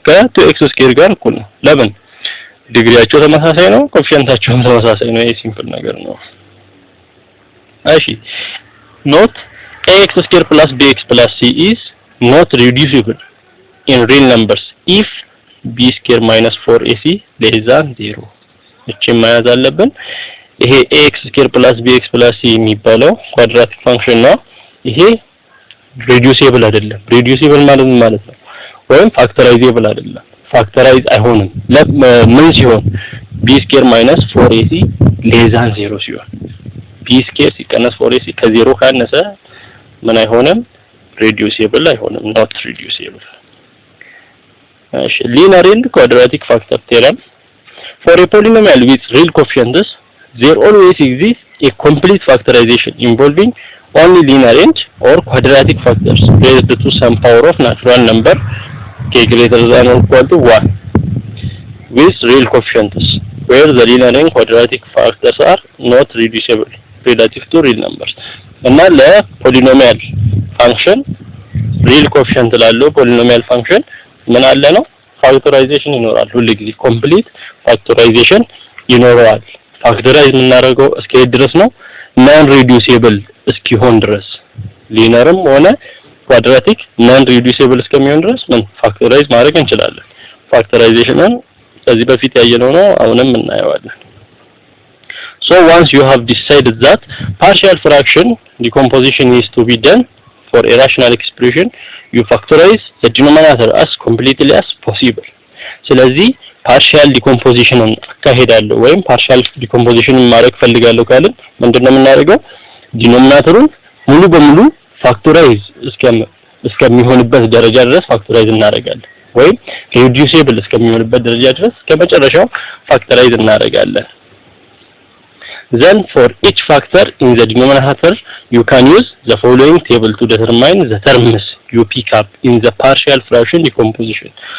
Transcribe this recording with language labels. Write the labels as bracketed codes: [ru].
[am] ከ2x² ጋር እኩል ነው። ለምን? ዲግሪያቸው ተመሳሳይ ነው፣ ኮኤፊሺየንታቸውም ተመሳሳይ ነው። ይሄ ሲምፕል ነገር ነው። እሺ ኖት [en] ax² + bx + c is not reducible in real numbers if b² - 4ac less than 0። [am] እቺ ማያዝ አለብን። ይሄ ax² + bx + c የሚባለው ኳድራቲክ ፋንክሽን ነው። ይሄ ሪዲዩሲብል አይደለም። ሪዲዩሲብል ማለት ምን ማለት ነው? ወይም ፋክተራይዜብል አይደለም። ፋክተራይዝ አይሆንም። ምን ሲሆን? b² - 4ac less than 0 ሲሆን፣ b² ሲቀነስ 4ac ከ0 ካነሰ ምን አይሆንም? ሪዲዩሲብል አይሆንም። [en] not reducible። linear and quadratic factor theorem. For a polynomial with real coefficients, there always exists a complete factorization involving only linear and or quadratic factors raised to some power of natural number k greater than or equal to 1 with real coefficients, where the linear and quadratic factors are not reducible relative to real numbers. [am] እና ለፖሊኖሚያል ፋንክሽን ሪል ኮኤፊሺየንት ላለው ፖሊኖሚያል ፋንክሽን ምን አለ ነው? ፋክተራይዜሽን ይኖራል። ሁሉ ጊዜ ኮምፕሊት ፋክተራይዜሽን ይኖራል። ፋክተራይዝ የምናደርገው እስከየት ድረስ ነው? ናን ሪዲዩሲብል እስኪሆን ድረስ። ሊነርም ሆነ ኳድራቲክ ናን ሪዲዩሲብል እስከሚሆን ድረስ ምን ፋክተራይዝ ማድረግ እንችላለን። ፋክተራይዜሽንን ከዚህ በፊት ያየነው ነው፣ አሁንም እናየዋለን። [en] So once you have decided that partial fraction decomposition is to be done for a rational expression, you factorize the denominator as completely as possible. [am] ስለዚህ ፓርሻል ዲኮምፖዚሽንን አካሄዳለሁ ወይም ፓርሻል ዲኮምፖዚሽንን ማድረግ ፈልጋለሁ ካልን ምንድነው የምናደርገው? ዲኖሚናተሩን ሙሉ በሙሉ ፋክቶራይዝ እስከሚሆንበት ደረጃ ድረስ ፋክቶራይዝ እናደርጋለን፣ ወይም ሪዲዩሲብል እስከሚሆንበት ደረጃ ድረስ ከመጨረሻው ፋክቶራይዝ እናደርጋለን። [en] Then for each factor in the denominator you can use the following table to determine the terms you pick up in the partial fraction decomposition.